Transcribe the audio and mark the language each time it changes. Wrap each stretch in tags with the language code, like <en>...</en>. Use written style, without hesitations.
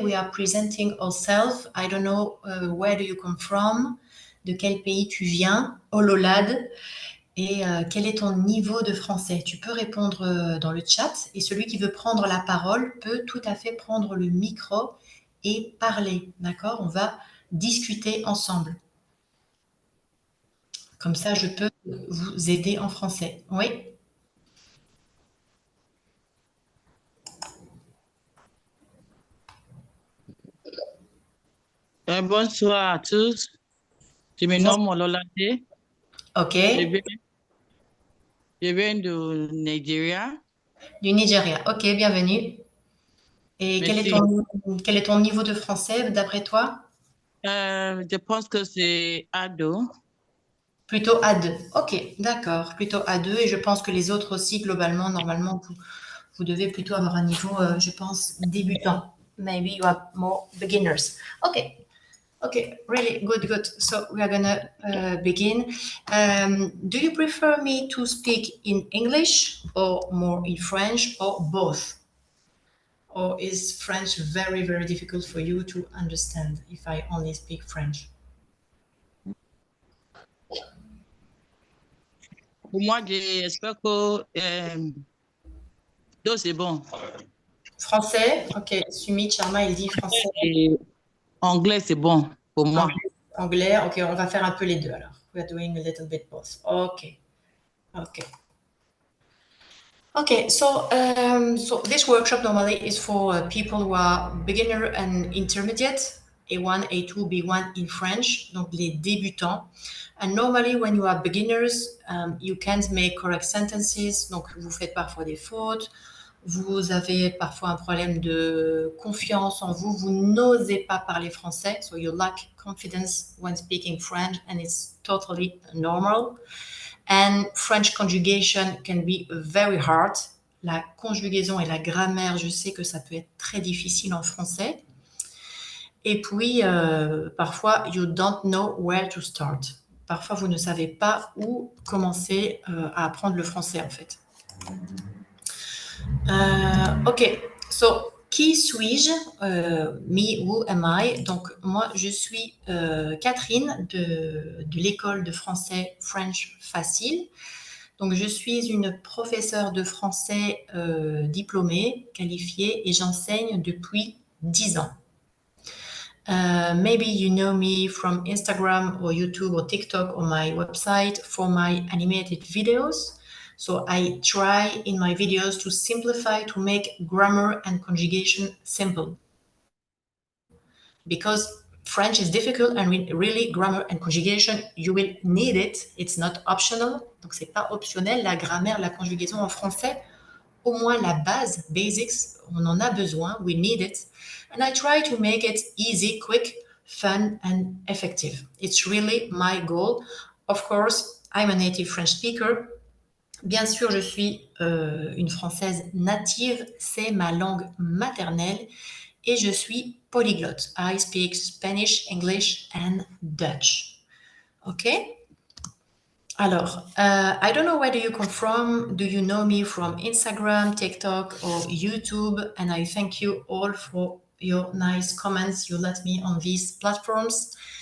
<en>We are presenting ourselves. I don't know where do you come from.</en> <fr>De quel pays tu viens? Ololade. Et quel est ton niveau de français? Tu peux répondre dans le chat et celui qui veut prendre la parole peut tout à fait prendre le micro et parler. D'accord? On va discuter ensemble. Comme ça, je peux vous aider en français. Oui? Bonsoir à tous. Je me nomme Ololade. Ok. Je viens du Nigeria. Du Nigeria. Ok, bienvenue. Et Merci. quel est ton niveau de français d'après toi? Je pense que c'est ado. Plutôt A2. Ok, d'accord. Plutôt A2. Et je pense que les autres aussi, globalement, normalement, vous devez plutôt avoir un niveau, je pense, débutant.</fr> <en>Maybe you are more beginners. Ok. Okay, really good. So we are gonna begin. Do you prefer me to speak in English or more in French or both? Or is French very, very difficult for you to understand if I only speak French?</en> <fr>Pour moi, j'espère que tout c'est bon. Français? Ok, Sumit Sharma, il dit français. Et anglais, c'est bon pour moi. Anglais, ok, on va faire un peu les deux alors.</fr> <en>We are doing a little bit both. Ok. Okay, so this workshop normally is for people who are beginner and intermediate, A1, A2, B1 in French,</en> <fr>donc les débutants.</fr> <en>And normally when you are beginners, you can't make correct sentences,</en> <fr>donc vous faites parfois des fautes, vous avez parfois un problème de confiance en vous, vous n'osez pas parler français,</fr> <en>so you lack confidence when speaking French and it's totally normal. And French conjugation can be very hard.</en> <fr>La conjugaison et la grammaire, je sais que ça peut être très difficile en français. Et puis, parfois,</fr> <en>you don't know where to start.</en> <fr>Parfois, vous ne savez pas où commencer à apprendre le français, en fait. Okay, so qui suis-je?</fr> <en>Me, who am I?</en> <fr>Donc, moi, je suis Catherine de l'école de français French Facile. Donc, je suis une professeure de français diplômée, qualifiée, et j'enseigne depuis 10 ans.</fr> <en>Maybe you know me from Instagram or YouTube or TikTok or my website for my animated videos. So I try in my videos to simplify, to make grammar and conjugation simple. Because French is difficult and really grammar and conjugation, you will need it. It's not optional.</en> <fr>Donc c'est pas optionnel, la grammaire, la conjugaison en français. Au moins la base, basics, on en a besoin,</fr> <en>we need it. And I try to make it easy, quick, fun and effective. It's really my goal. Of course, I'm a native French speaker.</en> <fr>Bien sûr, je suis une Française native, c'est ma langue maternelle et je suis polyglotte.</fr> <en>I speak Spanish, English and Dutch. Okay? Alors, I don't know where do you come from. Do you know me from Instagram, TikTok, or YouTube? And I thank you all for your nice comments you let me on these platforms.</en>